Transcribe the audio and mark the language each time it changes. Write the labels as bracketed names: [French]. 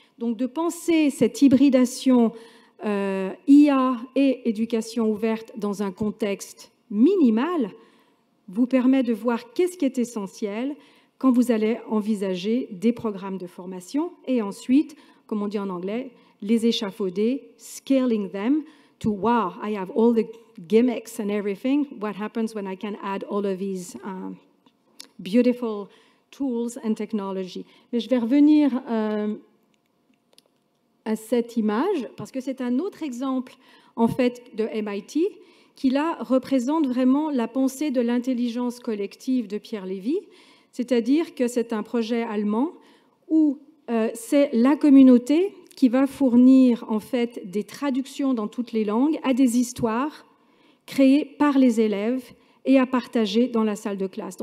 [French] Donc de penser cette hybridation IA et éducation ouverte dans un contexte minimal vous permet de voir qu'est-ce qui est essentiel quand vous allez envisager des programmes de formation et ensuite, comme on dit en anglais, les échafauder, [English] scaling them to, wow, I have all the gimmicks and everything. What happens when I can add all of these beautiful tools and technology? [French] Mais je vais revenir à cette image parce que c'est un autre exemple en fait de MIT qui là représente vraiment la pensée de l'intelligence collective de Pierre Lévy, c'est-à-dire que c'est un projet allemand où c'est la communauté qui va fournir en fait des traductions dans toutes les langues à des histoires créées par les élèves et à partager dans la salle de classe.